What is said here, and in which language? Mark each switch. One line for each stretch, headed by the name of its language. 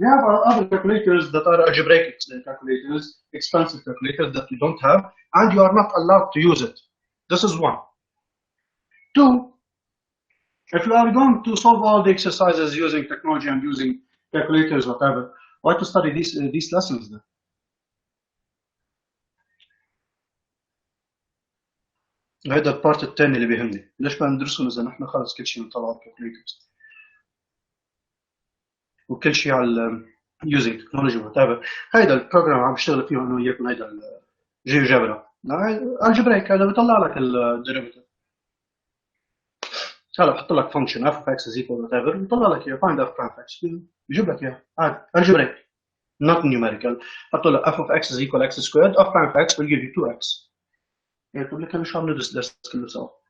English: We have other calculators that are algebraic calculators, expensive calculators that you don't have, and you are not allowed to use it. This is one. Two, if you are going to solve all the exercises using technology and using calculators, whatever, why to study these lessons then?
Arabic: هذا البارت الثاني اللي بيهمني، ليش بدنا ندرسهم إذا نحن خلص كل شيء بنطلع على الكالكوليترز وكل شيء على
English: using technology whatever.
Arabic: هيدا البروجرام عم بشتغل فيه أنا وياكم، هيدا الجيوجبرا الجبريك هذا بيطلع لك الديريفيتيف. هلا بحط لك فانكشن
English: f of x is equal whatever
Arabic: بيطلع لك اياه
English: find f prime of x
Arabic: بيجيب لك اياه عادي الجبريك
English: not numerical.
Arabic: حط له
English: f of x is equal x squared f prime of x will give you 2x.
Arabic: يعني بقول لك انا شو عم ندرس درس كله سوا.